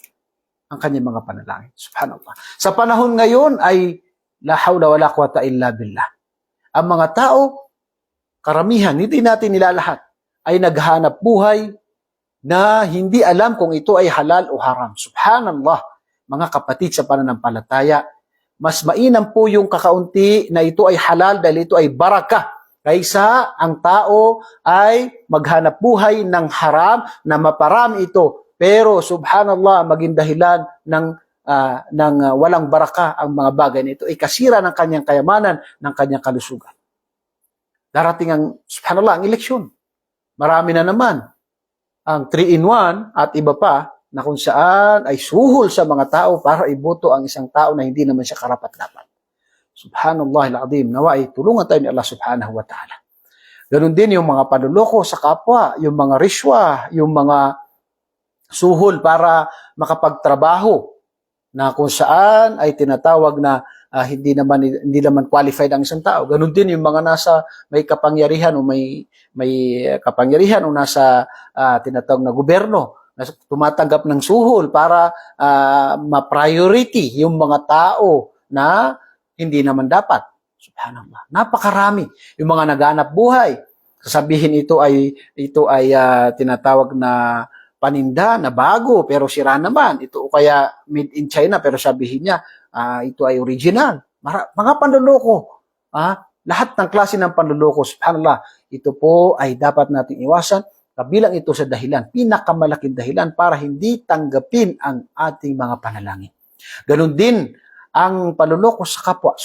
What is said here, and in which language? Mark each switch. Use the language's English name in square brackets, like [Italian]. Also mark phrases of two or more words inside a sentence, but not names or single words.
[Filipino] Ang kanyang mga panalangin. Subhanallah. Sa panahon ngayon ay [Arabic] لا حول ولا قوة إلا بالله. [Filipino] Ang mga tao, karamihan, hindi natin nilalahat, ay naghanap buhay na hindi alam kung ito ay halal o haram. Subhanallah. Mga kapatid sa pananampalataya, mas mainam po yung kakaunti na ito ay halal dahil ito ay barakah kaysa ang tao ay maghanap buhay ng haram na maparami ito. Pero subhanallah, maging dahilan ng walang baraka ang mga bagay nito ay kasira ng kanyang kayamanan, ng kanyang kalusugan. Darating ang, subhanallah, ang eleksyon. Marami na naman ang 3-in-1 at iba pa na kung saan ay suhol sa mga tao para iboto ang isang tao na hindi naman siya karapat-dapat. [Arabic] سبحان الله العظيم. [Filipino] Nawa ay tulungan tayo ni Allah [Arabic] سبحانه وتعالى. [Filipino] Ganun din yung mga panluloko sa kapwa, yung mga riswa, yung mga suhol para makapagtrabaho na kung saan ay tinatawag na hindi naman qualified ang isang tao. Ganun din yung mga nasa may kapangyarihan o may kapangyarihan o nasa tinatawag na gobyerno na tumatanggap ng suhol para ma-priority yung mga tao na hindi naman dapat. Subhanallah. Napakarami yung mga naghanap buhay. Sasabihin ito ay tinatawag na paninda na bago pero sira naman. Ito kaya [English] made in China [Filipino] pero sabihin niya ito ay original. Mga panluloko. Lahat ng klase ng panluloko. Subhanallah. Ito po ay dapat nating iwasan. Kabilang ito sa dahilan, pinakamalaking dahilan para hindi tanggapin ang ating mga panalangin. Ganon din ang panluloko sa kapwa.